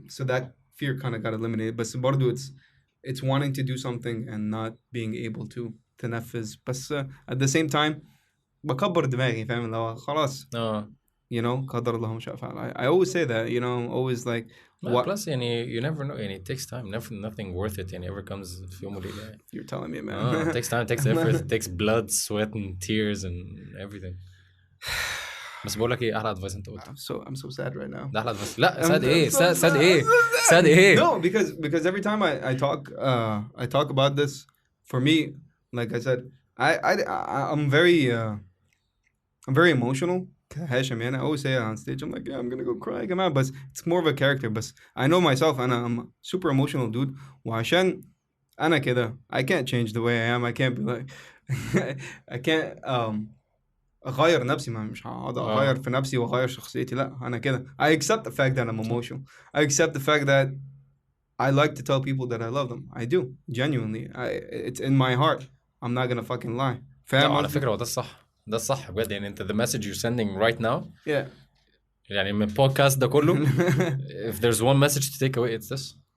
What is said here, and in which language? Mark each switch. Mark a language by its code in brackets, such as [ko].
[en] So that fear kind of got eliminated. But [ar] برضو [en] it's wanting to do something and not being able to [ar] تنفذ. بس [en] at the same time [ar] بكبر دماغي, فاهم, لو خلاص. [en] You know, [ar] قدر الله ما شاء فعل. [en] I always say that, you know, always like. Plus, you never know, and it takes time. Nothing worth it, and ever comes [ar] في يوم وليلة. [en] You're telling me, man. It takes time, it takes effort, it takes blood, sweat, and tears, and everything. [ar] بس بقول لك ايه احلى ادفايس انت قلته. [en] I'm so sad right now. [ar] ده احلى ادفايس. لا sad ايه. [en] No, because every time I talk about this, for me, like I said, I'm very emotional. هاشم يعني. I always say it on stage. I'm like, yeah, I'm gonna go cry, but it's more of a character. But I know myself, and I'm a super emotional dude. [ar] وعشان أنا كده, [en] I can't change the way I am. I can't be like, I can't [ar] أغير نفسي. مش هقعد أغير في نفسي وأغير شخصيتي. لا, أنا كده. [en] I accept the fact that I'm emotional. I accept the fact that I like to tell people that I love them. I do, genuinely. It's in my heart. I'm not gonna fucking lie. [ar] فاهم؟ على فكرة ده الصح. ده الصح بجد يعني. انت [en] the message you're sending right now, [ar] يعني من البودكاست ده كله, [en] if there's one message to take away, it's this.